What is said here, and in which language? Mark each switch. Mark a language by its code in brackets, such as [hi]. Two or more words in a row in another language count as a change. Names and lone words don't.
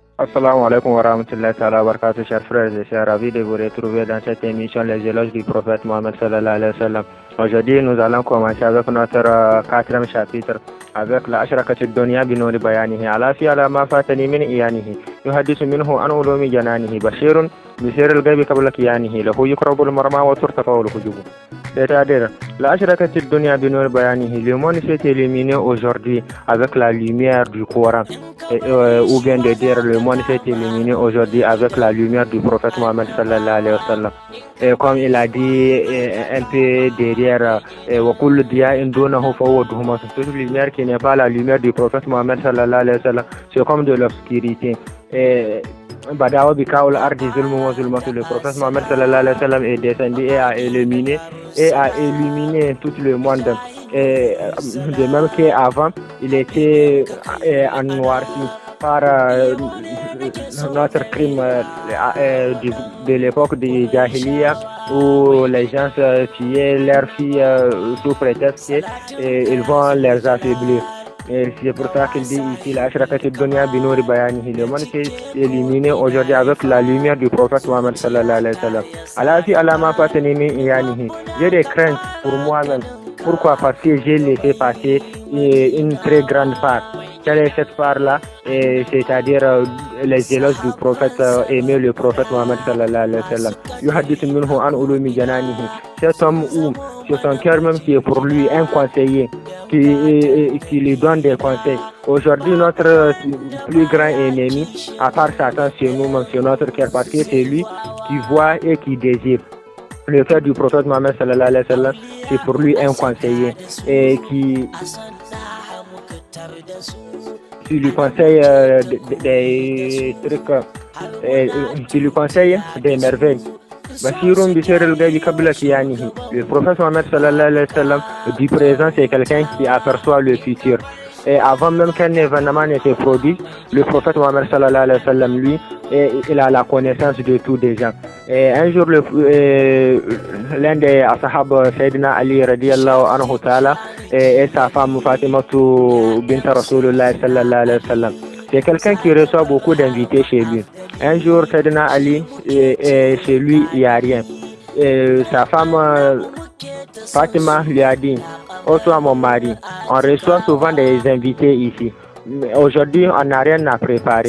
[ar] السلام عليكم ورحمة الله تعالى وبركاته, [fr] chers frères et sœurs, ravi de vous retrouver dans cette émission Les éloges du prophète Mohammed [ar] صلى الله عليه وسلم. [fr] Aujourd'hui, nous allons commencer avec notre quatrième chapitre avec [ar] لا أشرقت الدنيا بنور بيانه ألا في ألا ما فاتني من عيانه يحدث منه عن علوم جنانه بشير بسر الغيب قبل كيانه له يقرب المرمى وترتفع الحجب. C'est-à-dire, لا أشرقت الدنيا بنور بيانه, [fr] le monde s'est illuminé aujourd'hui avec la lumière du Coran. Ou bien de dire le monde s'est illuminé aujourd'hui avec la lumière du prophète Mohammed [ar] صلى الله عليه وسلم. [fr] Et comme il a dit un peu derrière, [ar] وَكُلُّ دِيَاءٍ دُونَهُ فَهُوَ ظُلُمَاتٌ, [fr] toute lumière qui n'est pas la lumière du prophète Mohammed [ar] صلى الله عليه وسلم, [fr] c'est comme de l'obscurité. [ar] بدا بكل أرض ظلم وظلمات, [fr] le prophète Mohammed [ar] صلى الله عليه وسلم [fr] est descendu et a illuminé tout le monde. Et de même qu'avant, il était noirci par notre crime de l'époque de Jahiliya, où les gens tuaient leurs filles sous prétexte qu'ils vont les affaiblir. Et c'est pour ça qu'il dit ici [ar] لا أشرقت الدنيا بنور بيانه, [fr] le monde s'est illuminé aujourd'hui avec la lumière du prophète Mohammed [ar] صلى الله عليه وسلم. ألا في علاما فاتني من عيانه, [fr] j'ai des craintes pour moi-même. Pourquoi? Parce que j'ai laissé passer une très grande part. Quelle est cette part-là? C'est-à-dire les éloges du prophète, aimer le prophète Mohammed [ar] صلى الله عليه وسلم. يحدث منه عن علوم جنانه. [fr] Cet homme où c'est son cœur même qui est pour lui un conseiller, qui lui donne des conseils. Aujourd'hui, notre plus grand ennemi, à part Satan, c'est nous-mêmes, c'est notre cœur, parce que c'est lui qui voit et qui désire. Le cœur du prophète Mohammed [ar] صلى الله عليه وسلم, [fr] c'est pour lui un conseiller et qui lui conseille des trucs, qui lui conseille des merveilles. [ar] بشير بسر الغيب قبل كيانه. [fr] Le prophète Mohammed [ar] صلى الله عليه وسلم [fr] du présent, c'est quelqu'un qui aperçoit le futur. Et avant même qu'un événement ne se produise, le prophète Mohammed [ar] صلى الله عليه وسلم, [fr] lui, il a la connaissance de tout déjà. Et un jour, l'un des ashab, Sayyidina Ali [ar] رضي الله عنه تعالى, [fr] et sa femme Fatima bint Rasulullah [ar] صلى الله عليه وسلم, [fr] c'est quelqu'un qui reçoit beaucoup d'invités chez lui. Un jour, Sayyidina Ali, chez lui, il n'y a rien. Et sa femme Fatima lui a dit: oh toi mon mari, on reçoit souvent des invités ici. Aujourd'hui, on n'a rien à préparer.